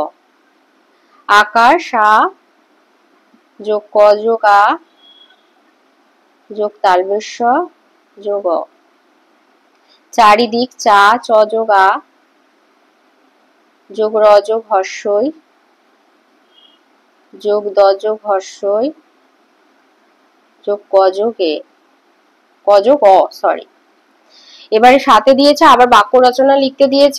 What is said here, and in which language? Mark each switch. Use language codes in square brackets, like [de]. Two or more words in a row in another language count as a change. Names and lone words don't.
[bn] আকাশ আ যোগ ক যোগ আ যোগ তালবেশ যোগ অ। চারিদিক চা চ যোগ আ যোগ র যোগ হর্ষই যোগ দ যোগ হর্ষই যোগ ক যোগ এ, ক যোগ অ সরি। এবারে 7 দিয়েছে আবার বাক্য রচনা লিখতে দিয়েছে।